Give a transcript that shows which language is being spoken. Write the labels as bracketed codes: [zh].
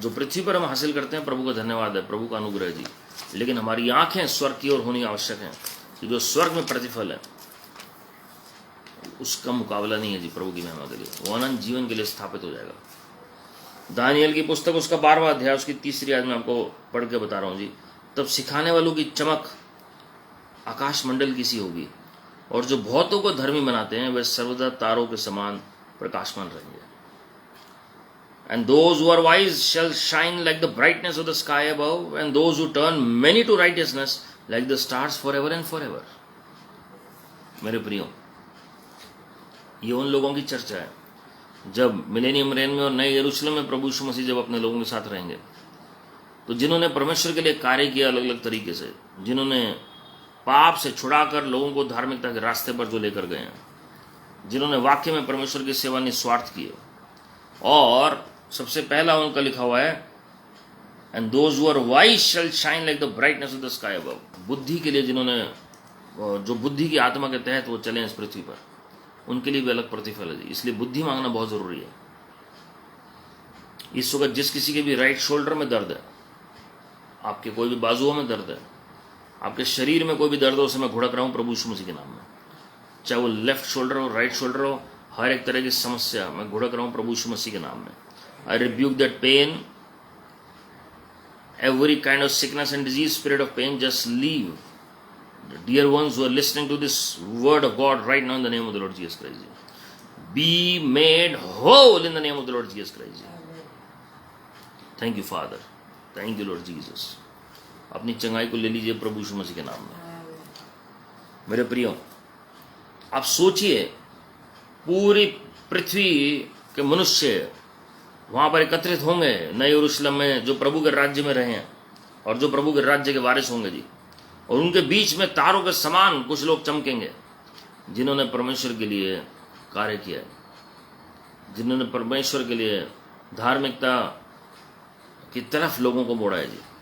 [hi] जो पृथ्वी पर हम हासिल करते हैं, प्रभु का धन्यवाद है, प्रभु का अनुग्रह है जी, लेकिन हमारी आंखें स्वर्ग की ओर होनी आवश्यक है कि जो स्वर्ग में प्रतिफल है उसका मुकाबला नहीं है जी प्रभु की महिमा के लिए, वो अनंत जीवन के लिए स्थापित हो जाएगा। दानियल की पुस्तक उसका 12वां अध्याय उसकी 3री आयत में आपको पढ़ के बता रहा हूँ जी। तब सिखाने वालों की चमक आकाश मंडल की सी होगी, और जो बहुतों को धर्मी बनाते हैं वे सर्वदा तारों के समान प्रकाशमान रहेंगे। [en] And those who are wise shall shine like the brightness of the sky above, and those who turn many to righteousness like the stars forever and forever. [hi] मेरे प्रियो, ये उन लोगों की चर्चा है जब मिलेनियम रेन में और नए यरूशलेम में प्रभु यीशु मसीह जब अपने लोगों के साथ रहेंगे, तो जिन्होंने परमेश्वर के लिए कार्य किया अलग अलग तरीके से, जिन्होंने पाप से छुड़ाकर लोगों को धार्मिकता के रास्ते पर जो लेकर गए हैं, जिन्होंने वाक्य में परमेश्वर की सेवा निस्वार्थ की है, और सबसे पहला उनका लिखा हुआ है [en] And those who are wise shall shine like the brightness of the sky above. [hi] बुद्धि के लिए जिन्होंने, जो बुद्धि की आत्मा के तहत वो चले इस पृथ्वी पर, उनके लिए भी अलग प्रतिफल है। इसलिए बुद्धि मांगना बहुत जरूरी है। इस वक्त जिस किसी के भी राइट शोल्डर में दर्द है, आपके कोई भी बाजुओं में दर्द है, आपके शरीर में कोई भी दर्द हो, उसे मैं घुड़क रहा हूं प्रभु यीशु मसीह के नाम में। चाहे वो लेफ्ट शोल्डर हो, राइट शोल्डर हो, हर एक तरह की समस्या मैं घुड़क रहा हूं प्रभु यीशु मसीह के नाम में। [en] I rebuke that pain, every kind of sickness and disease, spirit of pain, just leave. The dear ones who are listening to this word of God right now in the name of the Lord Jesus Christ. Be made whole in the name of the Lord Jesus Christ. Thank you, Father. Thank you, Lord Jesus. [hi] अपनी चंगाई को ले लीजिए प्रभु यीशु मसीह के नाम में। मेरे प्रियो, आप सोचिए पूरी पृथ्वी के मनुष्य वहां पर एकत्रित होंगे नए यरूशलेम में, जो प्रभु के राज्य में रहे हैं और जो प्रभु के राज्य के वारिस होंगे जी, और उनके बीच में तारों के समान कुछ लोग चमकेंगे जिन्होंने परमेश्वर के लिए कार्य किया है, जिन्होंने परमेश्वर के लिए धार्मिकता की तरफ लोगों को मोड़ा है जी।